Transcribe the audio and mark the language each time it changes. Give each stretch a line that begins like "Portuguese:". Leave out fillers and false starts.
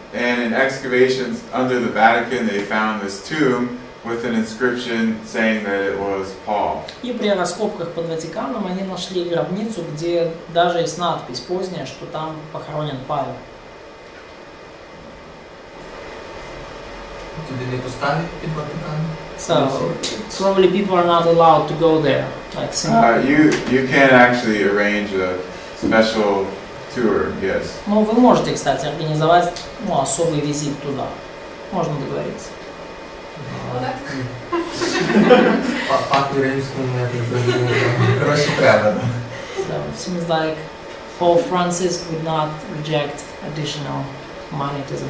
English: And in excavations under the Vatican, they found this tomb with an inscription saying that it was Paul.
Russian: И при раскопках под Ватиканом они нашли гробницу, где даже есть надпись поздняя, что там похоронен Павел.
Ukrainian: Туди не поставить під Ватикан?
English: So probably people are not allowed to go there. Like You can actually arrange a special tour, yes.
Russian: Ну, вы можете, кстати, организовать особый визит туда. Можно договориться.
Ukrainian: Папі римському гроші треба.
English: So it seems like Pope Francis would not reject additional money to the